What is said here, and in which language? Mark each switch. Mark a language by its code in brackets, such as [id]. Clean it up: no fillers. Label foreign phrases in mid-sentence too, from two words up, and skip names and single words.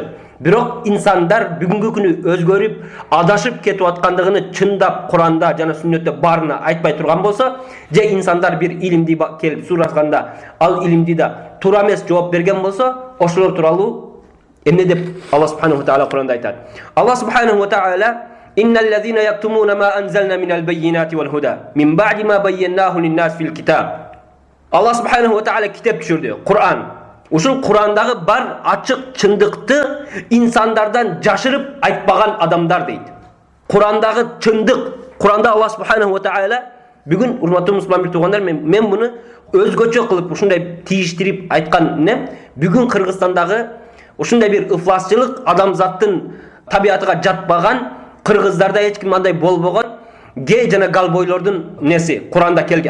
[ky] Бирок инсандар бүгүнкү күнү өзгөрүп, адашып кетип аткандыгын чындап Куранда жана сүннөттө барына айтпай турган болсо, же инсандар бир илимди келип сурашканда, ал илимди да туура эмес жооп берген болсо, ошолор тууралуу эмне деп [ar] الله سبحانه وتعالى [ky] Куранда айтат. [ar] الله سبحانه وتعالى إن الذين يكتمون ما أنزلنا من البينات والهدى من بعد ما بيناه للناس في الكتاب. الله سبحانه وتعالى [ky] китеп түшүрдү, Куран. Ушул Курандагы бар ачык чындыкты инсандардан жашырып айтпаган адамдар дейт. Курандагы чындык, Куранда [ar] الله سبحانه وتعالى [ky] бүгүн урматтуу мусулман бир туугандар, мен муну өзгөчө кылып ушундай тийиштирип айткан эмне, бүгүн Кыргызстандагы ушундай бир ыфласчылык, адамзаттын табиятыга жатпаган, кыргыздарда эч ким андай болбогон гей жана галбойлордун неси Куранда келген.